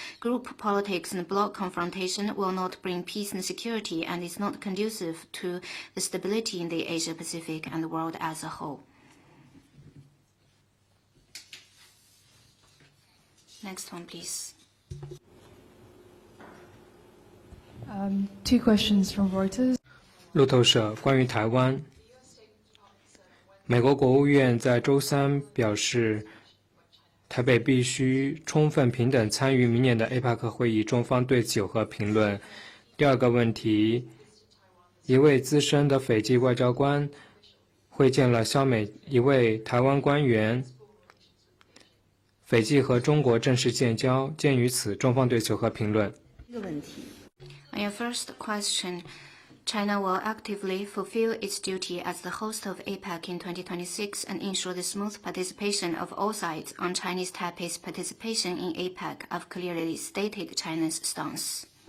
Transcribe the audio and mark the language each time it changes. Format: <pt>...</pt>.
<en>Group politics and bloc confrontation will not bring peace and security, and is not conducive to the stability in the Asia-Pacific and the world as a whole. Next one, please. Two questions from Reuters.</en> <zh>路透社关于台湾，美国国务院在周三表示，台北必须充分平等参与明年的 APEC 会议，中方对此有何评论？第二个问题，一位资深的斐济外交官会见了肖美一位台湾官员。斐济和中国正式建交，鉴于此，中方对此有何评论？</zh> <en>On your first question, China will actively fulfill its duty as the host of APEC in 2026 and ensure the smooth participation of all sides. On Chinese Taipei's participation in APEC, I've clearly stated China's stance.</en>